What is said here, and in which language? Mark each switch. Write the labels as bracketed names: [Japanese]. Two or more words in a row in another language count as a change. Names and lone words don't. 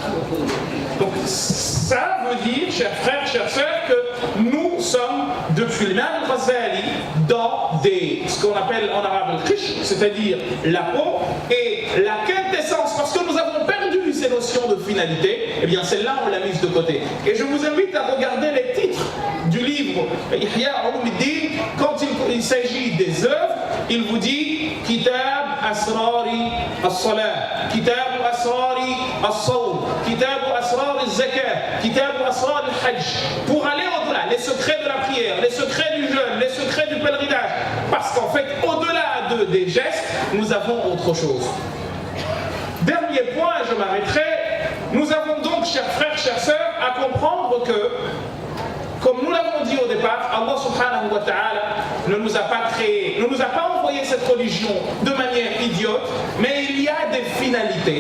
[French] Donc ça veut dire, chers frères, chères sœurs, que nous sommes, depuis l'imam al-Ghazali, dans ce qu'on appelle en arabe le khish, c'est-à-dire la peau, et la quintessence, parce que nous avons perdu ces notions de finalité, eh bien celle-là on l'a mise de côté. Et je vous invite à regarder les titres du livre Ihya Ulumuddin, quand il s'agit des œuvres, il vous dit Kitab Asrari as-Salah, Kitab Asrari as-Sawm, Kitab Asrari az-Zakat, Kitab Asrari al-Hajj, pour aller au-delà, les secrets de la prière, les secrets du jeûne, les secrets du pèlerinage, parce qu'en fait, au-delà des gestes, nous avons autre chose. Dernier point, je m'arrêterai, nous avons donc, chers frères, chères sœurs, à comprendre que comme nous l'avons dit au départ, Allah [Arabic] سبحانه وتعالى [French] ne nous a pas créé, ne nous a pas envoyé cette religion de manière idiote, mais il y a des finalités.